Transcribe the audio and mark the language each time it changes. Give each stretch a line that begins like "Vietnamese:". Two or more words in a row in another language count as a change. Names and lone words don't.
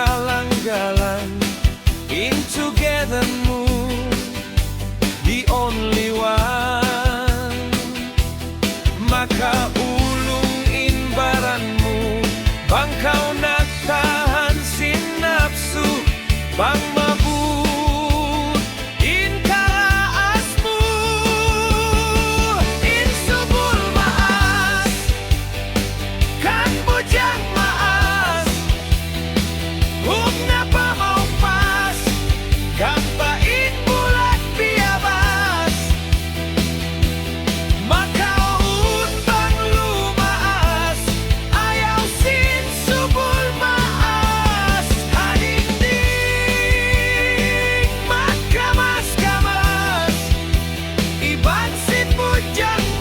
Tausug: langgalan in togethermu
English: the only one
Tausug: maka ulung in baranmu bang kau nagtahan sin nafsu bang mabut in kalaasmu in subul maas kan bujang maas hugna pa mau pas gampain bulak biabas maka un bang lumaas ayaw sin subul maas hadingding magkamas-kamas iban sin bujang